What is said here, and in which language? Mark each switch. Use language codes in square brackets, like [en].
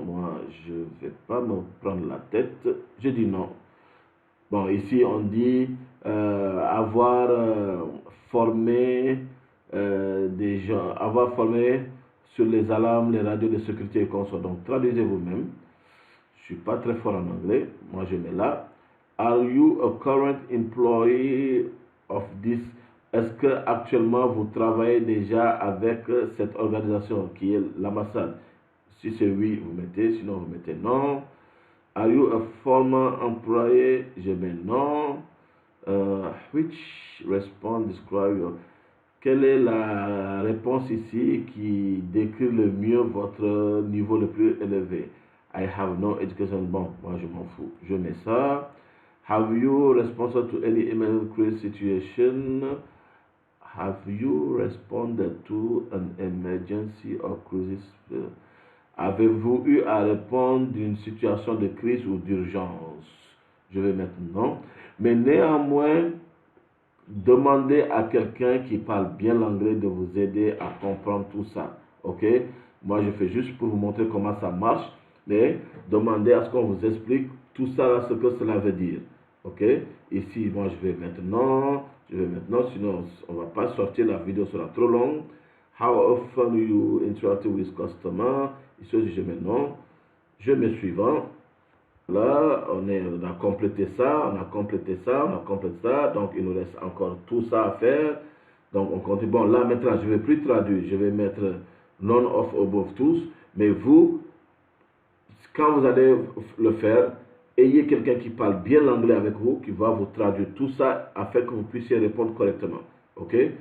[fr] Moi, je ne vais pas me prendre la tête. Je dis non. Bon, ici, on dit avoir formé des gens, avoir formé sur les alarmes, les radios de sécurité et consorts. Donc, traduisez vous-même. Je ne suis pas très fort en anglais. Moi, je mets là. [en] Are you a current employee of this? [fr] Est-ce que actuellement vous travaillez déjà avec cette organisation qui est l'ambassade? Si c'est oui, vous mettez, sinon vous mettez non. [en] Are you a former employee? [fr] Je mets non. [en] Which response describe your... [fr] Quelle est la réponse ici qui décrit le mieux votre niveau le plus élevé? [en] I have no education. [fr] Bon, moi je m'en fous. Je mets ça. [en] Have you responded to any emergency situation? Have you responded to an emergency or crisis? [fr] Avez-vous eu à répondre d'une situation de crise ou d'urgence? Je vais mettre non. Mais néanmoins, demandez à quelqu'un qui parle bien l'anglais de vous aider à comprendre tout ça. OK? Moi, je fais juste pour vous montrer comment ça marche. Mais demandez à ce qu'on vous explique tout ça, là, ce que cela veut dire. OK? Ici, moi, je vais mettre non. Je vais mettre non, sinon on ne va pas sortir, la vidéo sera trop longue. [en] How often you interact with customer? [fr] Ici, je mets non. Je mets suivant. Là, on a complété ça, on a complété ça, on a complété ça. Donc, il nous reste encore tout ça à faire. Donc, on continue. Bon, là, maintenant, je ne vais plus traduire. Je vais mettre [en] none of above [fr] tous. Mais vous, quand vous allez le faire, ayez quelqu'un qui parle bien l'anglais avec vous, qui va vous traduire tout ça afin que vous puissiez répondre correctement. OK?